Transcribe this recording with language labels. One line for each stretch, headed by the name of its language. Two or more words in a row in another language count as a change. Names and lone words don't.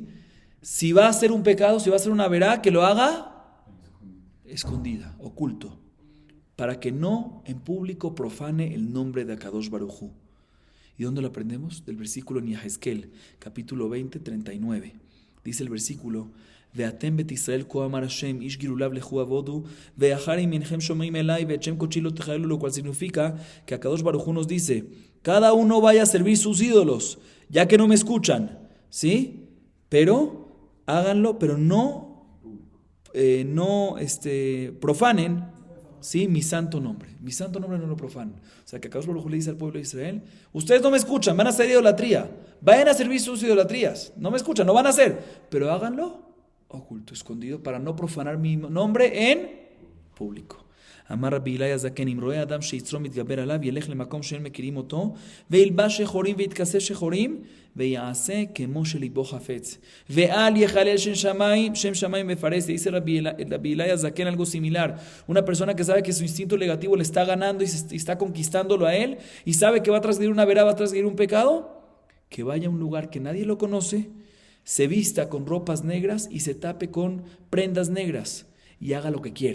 Spanish: Si va a hacer un pecado, si va a hacer una verá, que lo haga escondida, oculto, para que no en público profane el nombre de Akadosh Baruj Hu. ¿Y dónde lo aprendemos? Del versículo en Yahezkel, capítulo 20, 39. Dice el versículo:
Hebrew: ואתם בית ישראל כה אמר ה' איש גלוליו לכו עבדו ואחר אם אינכם שומעים אלי ואת שם קדשי לא תחללו,
Spanish: lo cual significa que Akadosh Baruj Hu nos dice: cada uno vaya a servir sus ídolos, ya que no me escuchan, ¿sí? Pero háganlo, pero no profanen, ¿sí? Mi santo nombre no lo profanen. O sea que Akadosh Baruj Hu le dice al pueblo de Israel: ustedes no me escuchan, van a hacer idolatría, vayan a servir sus idolatrías, no me escuchan, no van a hacer, pero háganlo oculto, escondido, para no profanar mi nombre en público.
Hebrew: אמר רבי אילעא זקן, אם רואה אדם שיצרו מתגבר עליו, ילך למקום שאין מכירים אותו, וילבש שחורים ויתכסה שחורים, ויעשה כמו שליבו חפץ. ואל יחלל שם שמיים בפרס.
Spanish: Dice Rabbi Ilaya Zaken algo similar. Una persona que sabe que su instinto negativo le está ganando y está conquistándolo a él, y sabe que va a transgredir una verá, va a transgredir un pecado, que vaya a un lugar que nadie lo conoce, se vista con ropas negras y se tape con prendas negras, y haga lo que quiera.